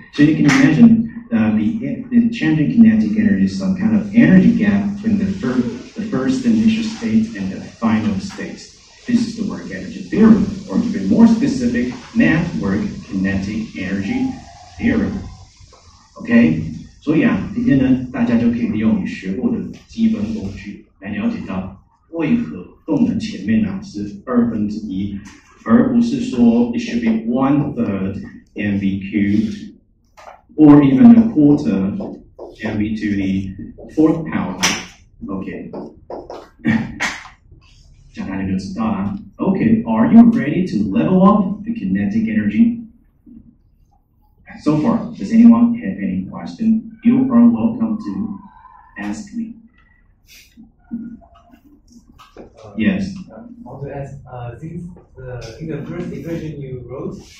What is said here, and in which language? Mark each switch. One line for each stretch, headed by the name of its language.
English: So you can imagine the change in kinetic energy is some kind of energy gap between the first initial state and the final state. This is the work energy theory, or to be more specific, net work kinetic energy theory.
Chinese: OK， 所以啊，今天呢，大家就可以利用你学过的基本工具来了解到为何动能前面呢是1/2，而不是说
English: it should be 1/3 mv cubed or even 1/4 mv to the 4th power.
Chinese: OK， 这样大家就知道啦。
English: OK, are you ready to level up the kinetic energy? So far, does anyone have any question? You are welcome to ask me. Yes. I want to ask, since in the first equation you wrote,